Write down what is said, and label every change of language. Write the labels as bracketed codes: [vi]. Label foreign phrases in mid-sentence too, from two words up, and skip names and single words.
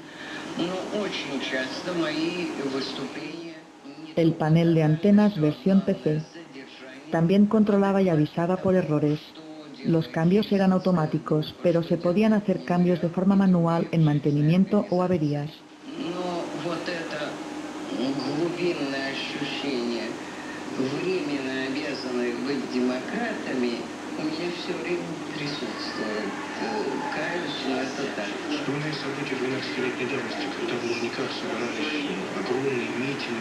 [es] El panel de antenas versión PC. También controlaba y avisaba por errores. Los cambios eran automáticos, pero se podían hacer cambios de forma manual en mantenimiento o averías. [ru] Вспоминаю события 12-летней давности, когда в Лужниках собирались огромные митинги.